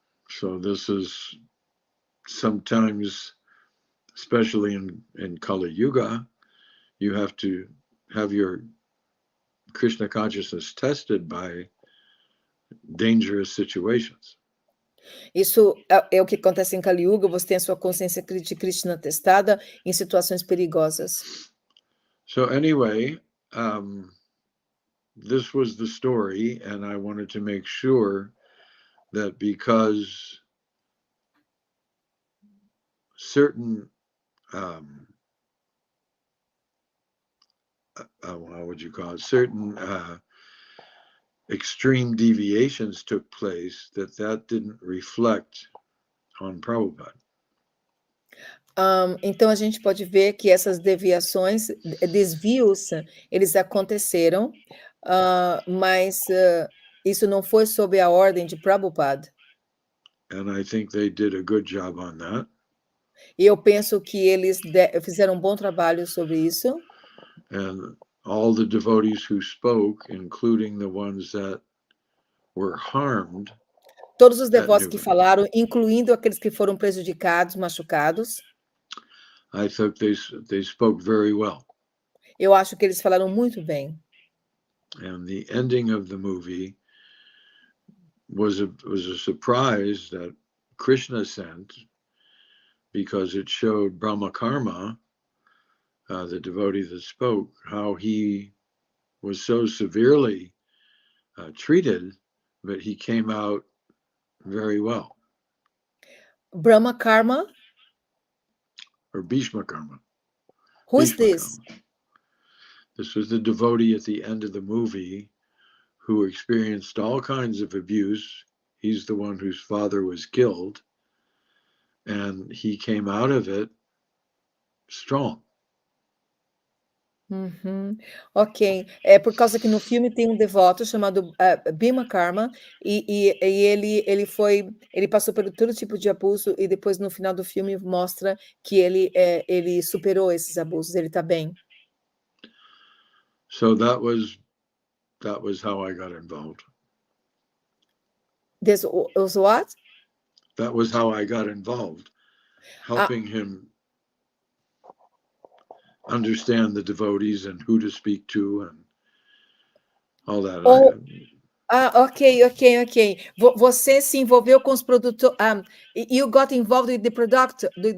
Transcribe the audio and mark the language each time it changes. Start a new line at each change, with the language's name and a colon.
English: So this is sometimes, especially in Kali Yuga, you have to have your Krishna consciousness tested by dangerous situations.
Portuguese: Isso é o que acontece em Kali Yuga, você tem a sua consciência de Krishna testada em situações perigosas.
English: So anyway, this was the story, and I wanted to make sure that because certain how would you call it, certain extreme deviations took place, that didn't reflect on Prabhupada.
Portuguese: Então a gente pode ver que essas deviações, desvios, eles aconteceram, mas isso não foi sob a ordem de Prabhupada.
English: And I think they did a good job on that.
Portuguese: E eu penso que eles fizeram um bom trabalho sobre isso.
English: And all the devotees who spoke, including the ones that were harmed.
Portuguese: Todos os devotos que falaram, incluindo aqueles que foram prejudicados, machucados.
English: I thought they spoke very well.
Portuguese: Eu acho que eles falaram muito bem.
English: And the ending of the movie was a surprise that Krishna sent, because it showed Brahma Karma, the devotee that spoke, how he was so severely treated, but he came out very well. Brahma Karma? Or Bhishma Karma. Who is this? Karma. This was the devotee at the end of the movie who experienced all kinds of abuse. He's the one whose father was killed, and he came out of it strong. Uhum. Ok.
Portuguese: É por causa que no filme tem um devoto chamado Bhima Karma, e ele passou por todo tipo de abuso, e depois no final do filme mostra que ele superou esses abusos, ele está bem.
English: So that was how I got involved. This was what? That was how I got involved, helping him understand the devotees and who to speak to and all that. Ok.
Portuguese: Você se envolveu com os produtores.
English: You got involved with the producers.